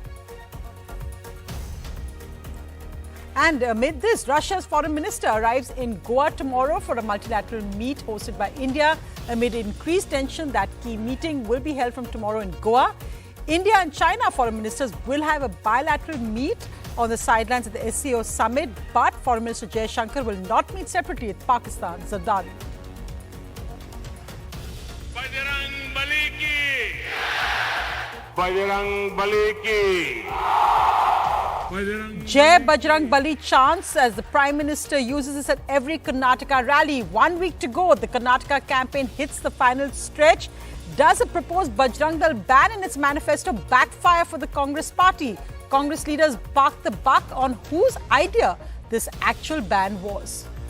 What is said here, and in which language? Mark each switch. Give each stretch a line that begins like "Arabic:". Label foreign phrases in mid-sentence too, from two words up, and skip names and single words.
English: And amid this, Russia's foreign minister arrives in Goa tomorrow for a multilateral meet hosted by India. Amid increased tension, that key meeting will be held from tomorrow in Goa. India and China foreign ministers will have a bilateral meet on the sidelines at the SCO summit, but Foreign Minister Jaishankar will not meet separately with Pakistan Zardari.
Hindi: Bajrang Bali ki! Bajrang Bali ki!
English: Jai Bajrang Bali chants as the Prime Minister uses this at every Karnataka rally. 1 week to go, the Karnataka campaign hits the final stretch. Does a proposed Bajrang Dal ban in its manifesto backfire for the Congress party? Congress leaders bark the buck on whose idea this actual ban was.